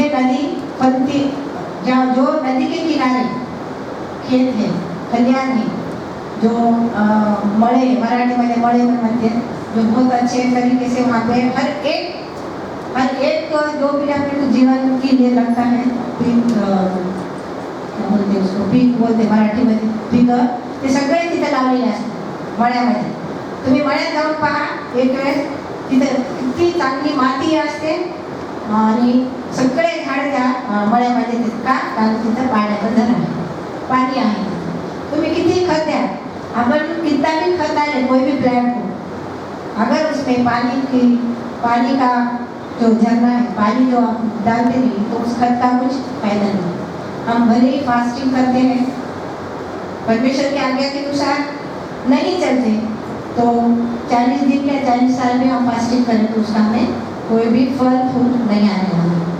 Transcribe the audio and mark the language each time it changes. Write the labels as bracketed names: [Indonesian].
[Hindi] ये नदी फलती, जहाँ जो नदी के किनारे खेत है, खलियान है, जो मळे, मराठी में मळे म्हणते हैं, जो बहुत अच्छे तरीके से वहाँ पे हर एक जो भी अपने जीवन के लिए लगता है, बोलते उसको पीक बोलते मराठी मध्ये, [Marathi] पीक ते सगळे तिथे लावलेले असतात मळ्यामध्ये। तुम्ही मळ्यात जाऊन पहा एक वेळेस, तिथे किती चांगली माती असते आणि सगळे झाड त्या मळ्यामध्ये का? कारण तिथं पाण्याचं धरण आहे, पाणी आहे। तुम्ही किती खत द्या, [Hindi] अपन कितना भी खत डाले कोई भी प्लांट को, अगर उसमें पानी का जो झरना है, पानी जो आप डालते नहीं तो उस खत का कुछ फायदा नहीं। हम भले ही फास्टिंग करते हैं, परमेश्वर की आज्ञा के अनुसार नहीं चलते, तो 40 दिन या 40 साल में हम फास्टिंग करें तो उसका हमें कोई भी फल फूल नहीं आने वाला।